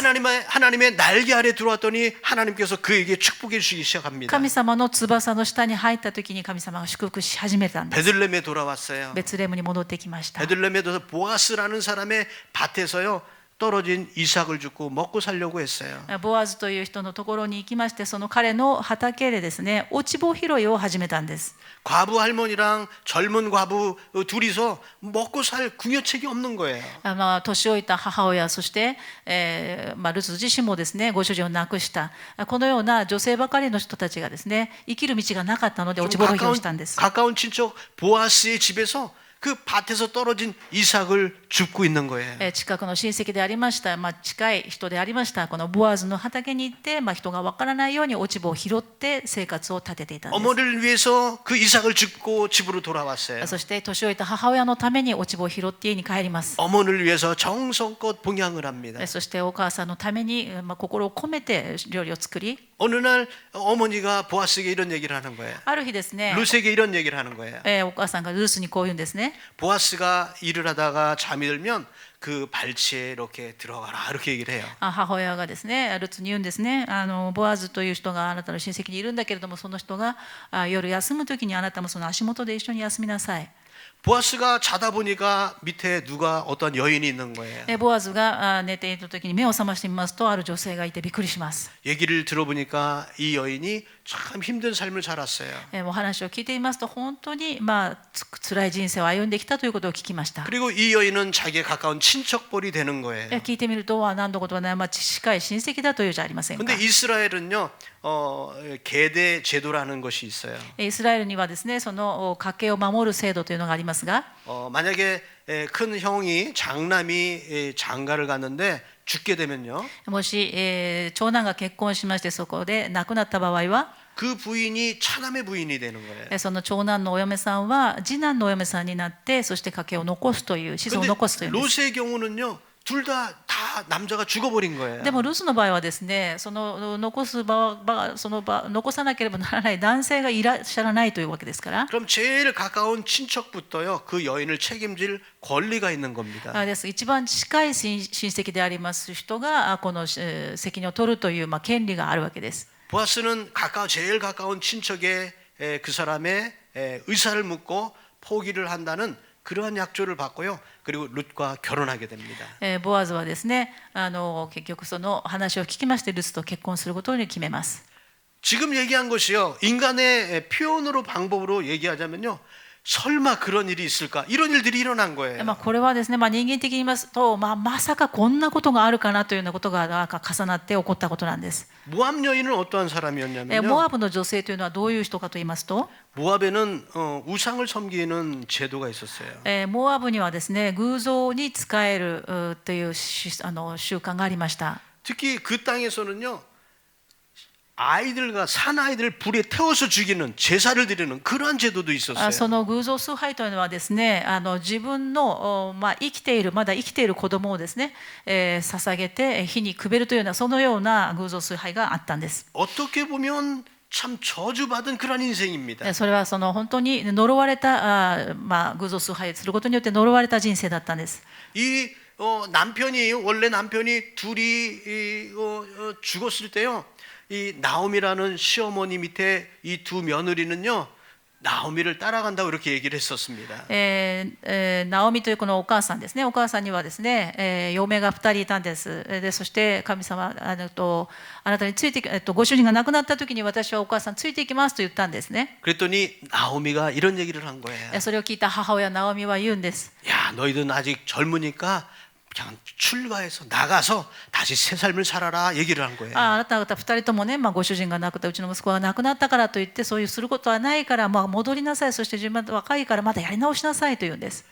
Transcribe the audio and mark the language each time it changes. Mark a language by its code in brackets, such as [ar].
[ko] 하나님의 날개 아래 들어왔더니 하나님께서 그에게 축복해 주시기 시작합니다. [ja] 神様の翼の下に入った時に神様が祝福し始めたんです。 [ko] 베들레헴에 돌아왔어요. [ja] ベツレムに戻ってきました。 [ko] 베들레헴에 들어서 보아스라는 사람의 밭에서요 떨어진 이삭을 줍고 먹고 살려고 했어요. [ja] ボアズという人のところに行きまして、その彼の畑でですね、落ち穂拾いを始めたんです。 [ko] 과부 할머니랑 젊은 과부 둘이서 먹고 살 궁여책이 없는 거예요. [ja] 年老いた母親、そして、ルツ自身もですね、ご主人を亡くした、このような女性ばかりの人たちがですね、生きる道がなかったので落ち穂拾いをしたんです。 [ko] 가까운 친척 보아스의 집에서 그 밭에서 떨어진 이삭을 줍고 있는 거예요. [ja] 近くの親戚でありました、近い人でありましたこのボアズの畑に行って、人が分からないように落ち葉を拾って生活を立てていたんです。 [ko] 어머니를 위해서 그 이삭을 줍고 집으로 돌아왔어요. [ja] そして年老いた母親のために落ち葉を拾って家に帰ります。 [ko] 어머니를 위해서 정성껏 봉양을 합니다. [ja] そしてお母さんのために、心を込めて料理を作り、 [ko] 어느 날 어머니가 보아스에게 이런 얘기를 하는 거예요. [ja] ある日ですね、 [ko] 룻에게 이런 얘기를 하는 거예요. [ja] お母さんがルースにこう言うんですね。 [ko] 보아스가 일을 하다가 잠이 들면 그 발치에 이렇게 들어가라 이렇게 얘기를 해요. [ja] 母親がですね、ルツに言うんですね。ボアズという人があなたの親戚にいるんだけれども、その人が夜休む時にあなたもその足元で一緒に休みなさい。 [ko] 보아스가 자다 보니까 밑에 누가 어떤 여인이 있는 거예요. [ja] ボアズが寝ている時に目を覚ましてみますと、ある女性がいてびっくりします。 [ko] 얘기를 들어보니까 이 여인이 참 힘든 삶을 살았어요. [ja] お話を聞いていますと、本当に辛い人生を歩んできたということを聞きました。 [ko] 그리고 이 여인은 자기의 가까운 친척벌이 되는 거예요. [ja] 聞いてみると、何のことはない、近い親戚だというじゃありませんか。 [ko] 근데 이스라엘은요, 계대 제도라는 것이 있어요. [ja] イスラエルにはですね、その家計を守る制度というのがありますが、 [ko] 만약에 큰 형이 장남이 장가를 갔는데 죽게 되면요, [ja] もし、長男が結婚しましてそこで亡くなった場合は、 [ko] 그 부인이 차남의 부인이 되는 거예요. [ja] その長男のお嫁さんは次男のお嫁さんになって、そして家計を残すという、子孫を [ko] 근데 [ja] 残すというんです。 [ko] 롯의 경우는요, 둘 다 남자가 죽어버린 거예요. [ja] でもルツの場合はですね、その残さなければならない男性がいらっしゃらないというわけですから。 [ko] 그럼 제일 가까운 친척부터요, 그 여인을 책임질 권리가 있는 겁니다. [ja] です。一番近い親戚であります人がこの責任を取るという権利があるわけです。 [ko] 보아스는 제일 가까운 친척의 그 사람의 의사를 묻고 포기를 한다는 그러한 약조를 받고요. 그리고 룻과 결혼하게 됩니다. [ja] ボアズはですね、結局その話を聞きましてルツと結婚することに決めます。 [ko] 지금 얘기한 것이요, 인간의 표현으로 방법으로 얘기하자면요, 설마 그런 일이 있을까? 이런 일들이 일어난 거예요. [ja] これはですね、人間的に言いますと、まさかこんなことがあるかなというようなことが重なって起こったことなんです。 [ko] 모압 여인은 어떠한 사람이었냐면요, [ja] モアブの女性というのはどういう人かと言いますと、 [ko] 모압에는 우상을 섬기는 제도가 있었어요. [ja] モアブにはですね、偶像に仕えるという習慣がありました。 [ko] 특히 그 땅에서는요, 아이들과 사나이들 불에 태워서 죽이는 제사를 드리는 그러한 제도도 있었어요. [ja] その偶像崇拝というのはですね、自分の、生きているまだ生きている子供をですね、捧げて火にくべるというようなそのような偶像崇拝があったんです。 [ko] 어떻게 보면 참 저주받은 그런 인생입니다. [ja] それはその本当に呪われた偶像崇拝することによって呪われた人生だったんです。 [ko] 이 남편이 원래 남편이 둘이 죽었을 때요. 이 나오미라는 시어머니 밑에 이 두 며느리는요. 나오미를 따라간다고 이렇게 얘기를 했었습니다. [ja] ナオミというこのお母さんですね、お母さんにはですね、嫁が2人いたんです。でそして神様あなたについてご主人が亡くなった時に私はお母さんついていきますと言ったんですね。 [ko] 그랬더니 나오미가 이런 얘기를 한 거예요. [ja] それを聞いた母親ナオミは言うんです。 [ko] 야, 너희들은 아직 젊으니까 그냥 출가해서 나가서 다시 새 삶을 살아라 얘기를 한 거예요. [ja] あなた方2人ともね、ご主人が亡くなったうちの息子が亡くなったからといってそういうすることはないから、戻りなさい、そして自分は若いからまだやり直しなさいと言うんです。